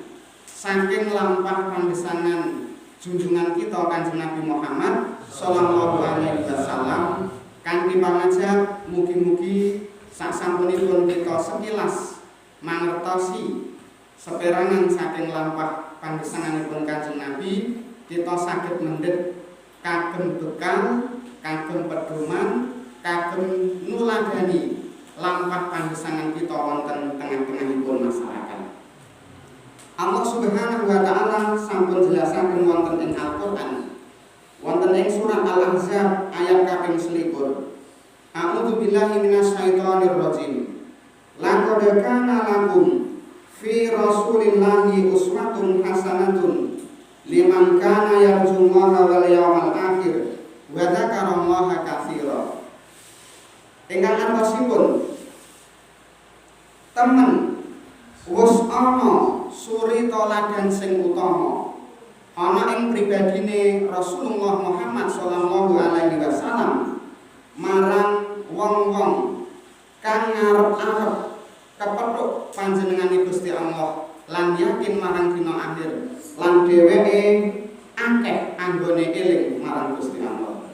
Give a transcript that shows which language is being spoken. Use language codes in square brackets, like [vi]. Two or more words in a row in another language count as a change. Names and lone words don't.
[jv] saking lampah panggesangan junjungan kita Kanjeng Nabi Muhammad [ar] صلى الله عليه وسلم [jv] kanthi pangajap mugi-mugi sasampunipun kita sekilas mangertosi seperangan saking lampah panggesanganipun Kanjeng Nabi, kita saged mendhet kagem bekal, kagem pedoman, kagem nuladani lampah panggesangan kita wonten tengah-tengahipun masyarakat. Allah [ar] سبحانه وتعالى [jv] sampun jelasaken wonten ing Al-Qur'an wonten ing surat Al-Ahzab ayat kaping 21. [ar] أعوذ بالله من الشيطان الرجيم. لقد كان لكم في رسول الله أسوة حسنة لمن كان يرجو الله واليوم الآخر وذكر الله كثيرا. [jv] Ingkang artosipun temen wis ana suri toladan sing utama ana ing pribadine Rasulullah Muhammad [ar] صلى الله عليه وسلم [jv] marang wong-wong kang ngarep-arep kepethuk panjenengane Gusti Allah lan yakin marang dina akhir lan dheweke akeh anggone eling marang Gusti Allah.